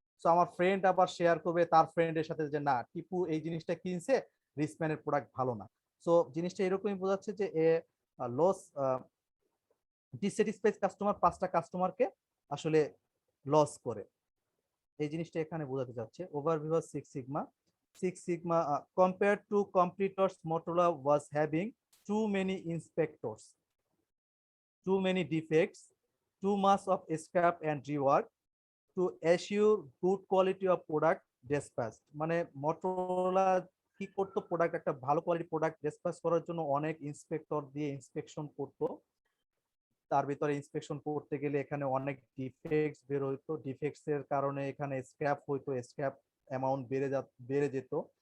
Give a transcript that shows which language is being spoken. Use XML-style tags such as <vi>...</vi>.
<bn>So আমার friend আবার share করবে তার ফ্রেন্ডের সাথে যে না, টিপু এই জিনিসটা কিনছে, রিসম্যানের প্রোডাক্ট ভালো না। সো জিনিসটা এরকমই বোঝাচ্ছে যে লস ডিসস্যাটিসফাইড কাস্টমার 5টা কাস্টমারকে আসলে লস করে, এই জিনিসটা এখানে বোঝাতে যাচ্ছে।</bn> <en>Overview of Six Sigma compared to competitors, Motorola was having too many inspectors, too many defects, too much of scrap and rework to assure good quality of product dispatched.</en> <bn>মানে Motorola কি করতো, product একটা ভালো quality product dispatch করার জন্য অনেক inspector দিয়ে inspection করতো। তার ভিতরে ইন্সপেকশন করতে গেলে এখানে অনেক ডিফেক্টস বের হইতো, ডিফেক্টস এর কারণে এখানে স্ক্র্যাপ হইতো, স্ক্র্যাপ অ্যামাউন্ট বেড়ে যেত।</bn>